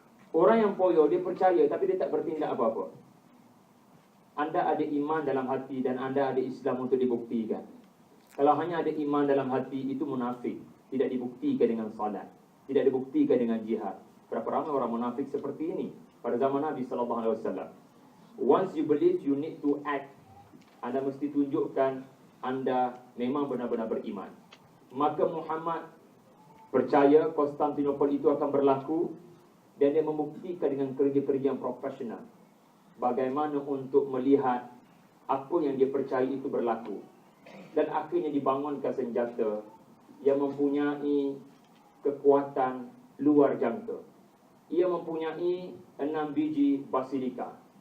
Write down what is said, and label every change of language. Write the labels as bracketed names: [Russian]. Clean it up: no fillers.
[Malay] Orang yang poyo, dia percaya tapi dia tak bertindak apa-apa. Anda ada iman dalam hati dan anda ada Islam untuk dibuktikan. Kalau hanya ada iman dalam hati, itu munafik. Tidak dibuktikan dengan salat, tidak dibuktikan dengan jihad. Berapa ramai orang munafik seperti ini pada zaman Nabi SAW. [English] Once you believe, you need to act. [Malay] Anda mesti tunjukkan anda memang benar-benar beriman. Maka Muhammad percaya Konstantinopel itu akan berlaku dan dia membuktikan dengan kerja-kerja yang profesional bagaimana untuk melihat apa yang dia percaya itu berlaku. Dan akhirnya dibangunkan senjata yang mempunyai kekuatan luar jangka. Ia mempunyai 6 biji basilika.